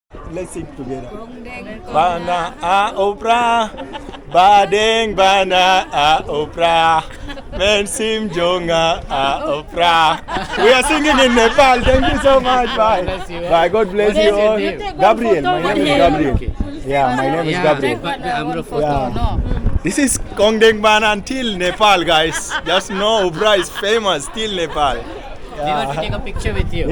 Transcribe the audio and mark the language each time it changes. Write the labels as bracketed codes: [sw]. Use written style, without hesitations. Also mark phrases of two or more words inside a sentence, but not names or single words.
[en] Let's sing together. [kha] Bana a U Prah, badeng bana a U Prah, men sim jonga a U Prah. [en] We are singing in Nepal. Thank you so much. Bye. Bye. God bless you all. Gabriel. My name is Gabriel. Yeah, my name is Gabriel. Yeah. This is Kongdeng Bana until Nepal, guys. Just know U Prah is famous till Nepal. We want to take a picture with you.